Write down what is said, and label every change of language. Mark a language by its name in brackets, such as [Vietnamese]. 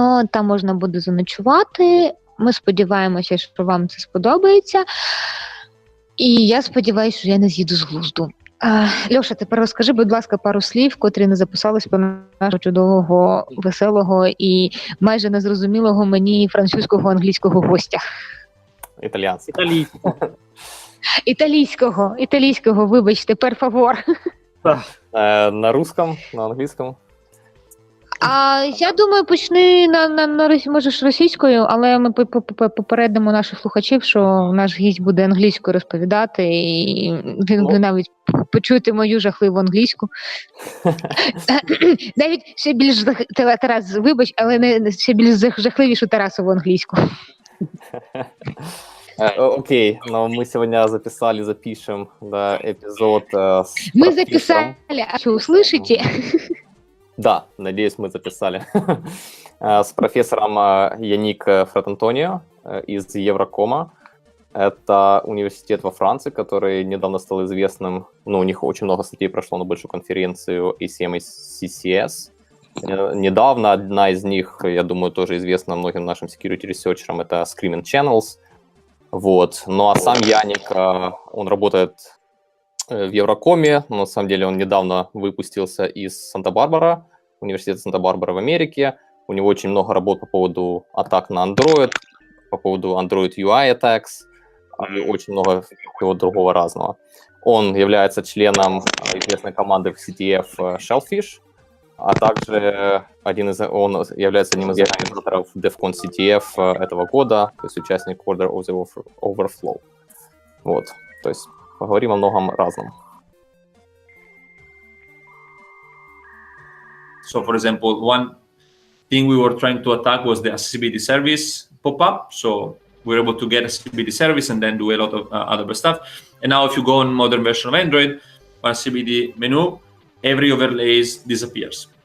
[Ukrainian] Там можна буде заночувати. Ми сподіваємося, що вам це сподобається. І я сподіваюся, що я не з'їду з глузду. Льоша, тепер розкажи, будь ласка, пару слів, котрі не записались про нашого чудового, веселого і майже незрозумілого мені французького, англійського гостя. Італійського, вибачте, [Italian] per favor. [Russian] На русском, [Ukrainian] на англійському. Я думаю, почни можеш російською, але ми попередимо наших слухачів, що наш гість буде англійською розповідати, і ви навіть почуєте мою жахливу англійську. Навіть ще більш, Тарас, вибач, але ще більш жахливішу Тарасову англійську. [Russian] Окей, но мы сегодня запишем эпизод с Мы записали, а что, услышите? Да, надеюсь, мы записали. С профессором Яник Фратантонио из Еврокома. Это университет во Франции, который недавно стал известным. У них очень много статей прошло на большую конференцию ACM и CCS. Недавно одна из них, я думаю, тоже известна многим нашим security-ресерчерам, это Screaming Channels. Вот. Ну а сам Яник, он работает в Еврокоме, но на самом деле он недавно выпустился из Санта-Барбара, университета Санта-Барбара в Америке. У него очень много работ по поводу атак на Android, по поводу Android UI attacks, и очень много всего другого разного. Он является членом известной команды в CTF Shellfish, а также он является одним из организаторов DevCon CTF этого года, то есть участник Order of the Overflow. Вот, то есть поговорим о многом разном. [English] So, for example, one thing we were trying to attack was the accessibility service pop-up. So we were able to get accessibility service and then do a lot of other stuff. And now if you go on modern version of Android, on accessibility menu, every overlays disappears.